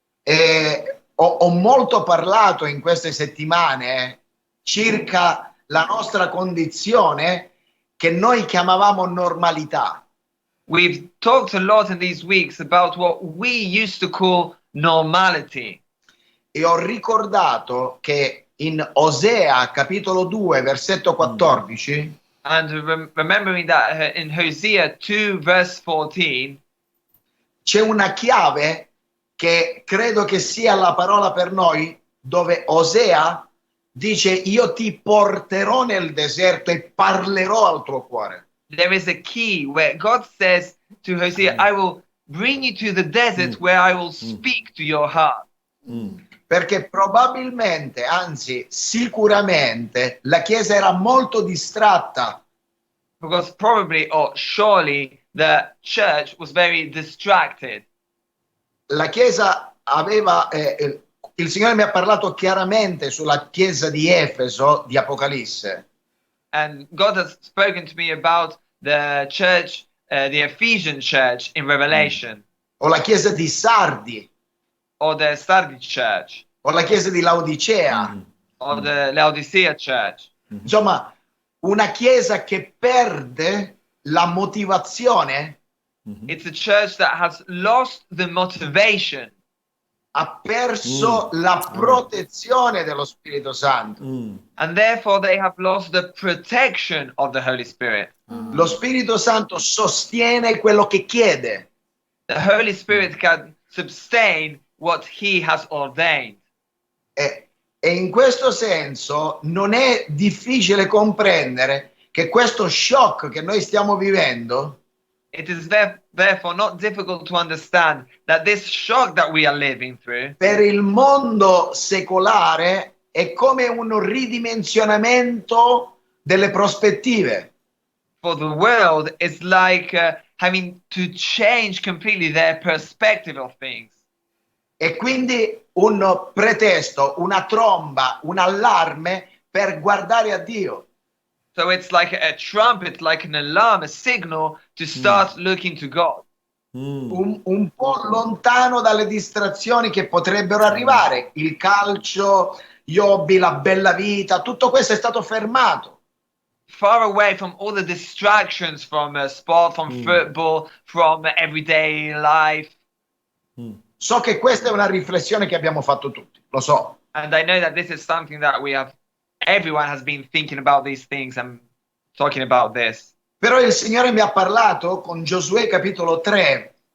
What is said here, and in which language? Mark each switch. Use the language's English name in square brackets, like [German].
[Italian] E ho molto parlato in queste settimane circa la nostra condizione che noi chiamavamo normalità. [English] We've talked a lot in these weeks about what we used to call normality. [Italian] E ho ricordato che in Osea capitolo 2 versetto 14 [English] And remembering that in Hosea 2 verse 14, [Italian] c'è una chiave che credo che sia la parola per noi, dove Osea dice: io ti porterò nel deserto e parlerò al tuo cuore. [English] there is a key where God says to Hosea, I will bring you to the desert where I will speak to your heart. [Italian] Perché probabilmente, anzi sicuramente, la Chiesa era molto distratta. [English] Because probably or surely the church was very distracted. [Italian] La Chiesa aveva, il Signore mi ha parlato chiaramente sulla Chiesa di Efeso, di Apocalisse. [English] And God has spoken to me about the church, the Ephesian church in Revelation, [Italian] O la Chiesa di Sardi, [English] or the Sardis church, [Italian] o la Chiesa di Laodicea. [English] or the Laodicea church. [Italian] Insomma, una Chiesa che perde la motivazione, [English] It's a church that has lost the motivation, [Italian] ha perso la protezione dello Spirito Santo. [English] and therefore they have lost the protection of the Holy Spirit. [Italian] Lo Spirito Santo sostiene quello che chiede. [English] The Holy Spirit can sustain what He has ordained. [Italian] E in questo senso non è difficile comprendere che questo shock che noi stiamo vivendo [English] It is therefore not difficult to understand that this shock that we are living through [Italian] per il mondo secolare è come un ridimensionamento delle prospettive. [English] for the world is like having to change completely their perspective of things. [Italian] E quindi un pretesto, una tromba, un allarme per guardare a Dio. [English] So it's like a trumpet, like an alarm, a signal to start looking to God. [Italian] Un po' lontano dalle distrazioni che potrebbero arrivare. Il calcio, gli hobby, la bella vita, tutto questo è stato fermato. [English] Far away from all the distractions from sport, from football, from everyday life. [Italian] So che questa è una riflessione che abbiamo fatto tutti, lo so. [English] And I know that this is something that everyone has been thinking about these things and talking about this. [Italian] Però il Signore mi ha parlato con Giosuè capitolo 3,